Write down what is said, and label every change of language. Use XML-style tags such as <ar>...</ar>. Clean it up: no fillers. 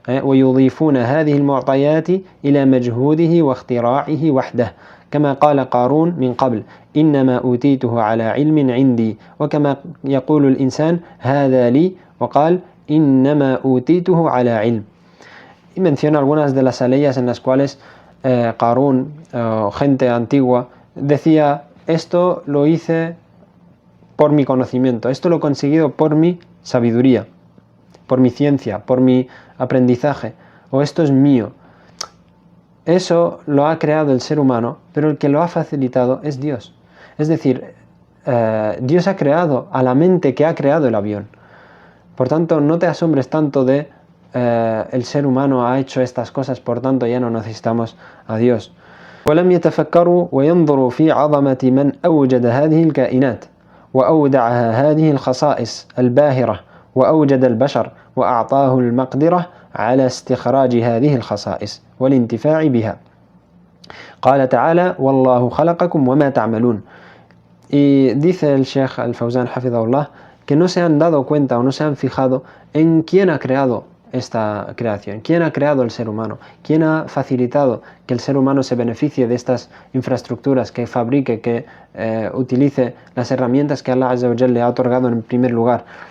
<ar>ويضيفون هذه المعطيات إلى مجهوده واختراعه وحده كما قال قارون من قبل إنما أوتيته على علم عندي وكما يقول الإنسان هذا لي وقال إنما أوتيته على علم.</ar> <es>Y menciona algunas de las aleyas en las cuales Qarún, gente antigua, decía: esto lo hice por mi conocimiento, esto lo he conseguido por mi sabiduría, por mi ciencia, por mi aprendizaje, o esto es mío. Eso lo ha creado el ser humano, pero el que lo ha facilitado es Dios. Es decir, Dios ha creado a la mente que ha creado el avión. Por tanto, no te asombres tanto de el ser humano ha hecho estas cosas, por tanto ya no necesitamos a Dios.</es> <ar>ولم يتفكروا وينظروا في عظمة من أوجد هذه الكائنات وأودعها هذه الخصائص الباهرة وأوجد البشر وأعطاه المقدرة على استخراج هذه الخصائص والانتفاع بها. قال تعالى: والله خلقكم وما تعملون.</ar> <es>Y dice el Sheikh Al-Fawzan Hafidahullah que no se han dado cuenta o no se han fijado en quién ha creado esta creación, quién ha creado el ser humano, quién ha facilitado que el ser humano se beneficie de estas infraestructuras, que fabrique, que utilice las herramientas que Allah Azza wa Jalla le ha otorgado en primer lugar.</es>